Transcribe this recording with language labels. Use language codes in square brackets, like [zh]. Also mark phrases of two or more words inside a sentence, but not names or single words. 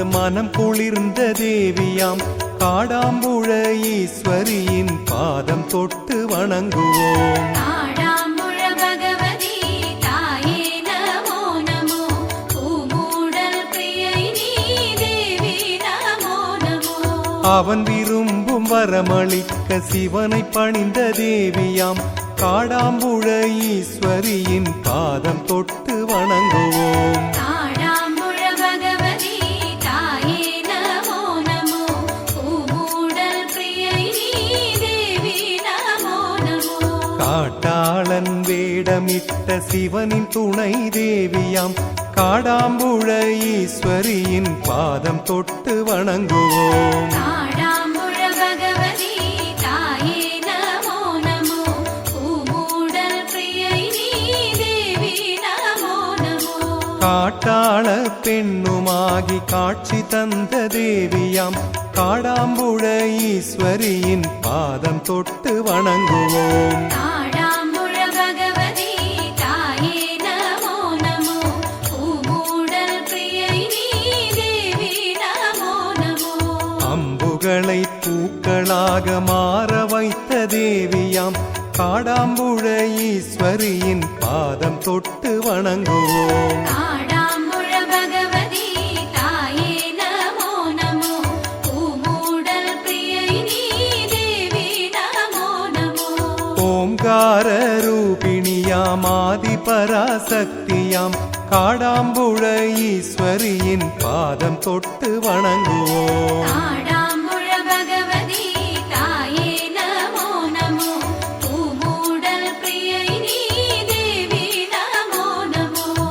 [ta] மனம் குளிர்ந்த தேவியாம் காடாம்புழ ஈஸ்வரியின் பாதம் தொட்டு வணங்குவோம் [ml] കാടാമ്പുഴ ഭഗവതി തായേ നമോ നമോ പൂമൂടൽ പ്രിയൈനീ ദേവി നമോ നമോ [ta] அவன் விரும்பும் வரமளிக்க சிவனை பணிந்த தேவியாம் காடாம்புழ ஈஸ்வரியின் பாதம் தொட்டு வணங்குவோம் [ml] കാടാമ്പുഴ ഭഗവതി തായേ നമോ നമോ പൂമൂടൽ പ്രിയൈനീ ദേവി നമോ നമോ [ta] காட்டாளன் வேடமிட்ட சிவனின் துணை தேவியாம் காடாம்புழ ஈஸ்வரியின் பாதம் தொட்டு வணங்குவோம் [ml] കാടാമ്പുഴ ഭഗവതി തായേ നമോ നമോ പൂമൂടൽ പ്രിയൈനീ ദേവി നമോ നമോ [ta] காட்டாள பெண்ணுமாகி காட்சி தந்த தேவியாம் காடாம்புழ ஈஸ்வரியின் பாதம் தொட்டு வணங்குவோம் [ml] കാടാമ്പുഴ ഭഗവതി തായേ നമോ നമോ പൂമൂടൽ പ്രിയൈനീ ദേവി നമോ നമോ [ta] அம்புகளை பூக்களாக மாற வைத்த தேவியாம் காடாம்புழ ஈஸ்வரியின் பாதம் தொட்டு வணங்குவோம் [ml] കാടാമ്പുഴ ഭഗവതി തായേ നമോ നമോ പൂമൂടൽ പ്രിയൈനീ ദേവി നമോ നമോ [ta] ஓங்கார ரூபிணியாம் ஆதி பராசக்தியாம் காடாம்புழ ஈஸ்வரியின் பாதம் தொட்டு வணங்குவோம் [ml] കാടാമ്പുഴ ഭഗവതി തായേ നമോ നമോ പൂമൂടൽ പ്രിയൈനീ ദേവി നമോ നമോ